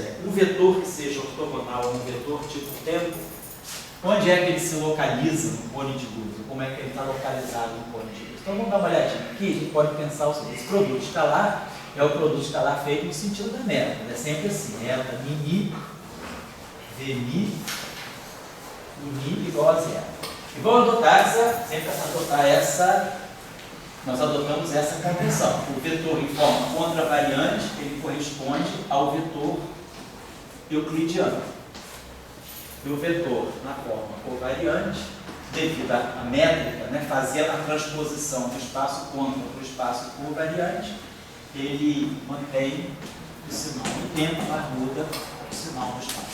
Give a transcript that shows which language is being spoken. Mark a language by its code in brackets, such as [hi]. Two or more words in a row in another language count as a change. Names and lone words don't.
[pt] Um vetor que seja ortogonal a um vetor tipo tempo, onde é que ele se localiza no cone de luz? Como é que ele está localizado no cone de luz? Então vamos dar uma olhadinha aqui. A gente pode pensar o seguinte: esse produto escalar é o produto escalar feito no sentido da meta. É sempre assim: delta mi, v mi, igual a zero. E vamos adotar nós adotamos essa convenção. O vetor em forma contravariante, ele corresponde ao vetor euclidiano. E o vetor na forma covariante, devido à métrica, né, fazendo a transposição do espaço contra para o espaço covariante, ele mantém o sinal do tempo, mas muda o sinal do espaço.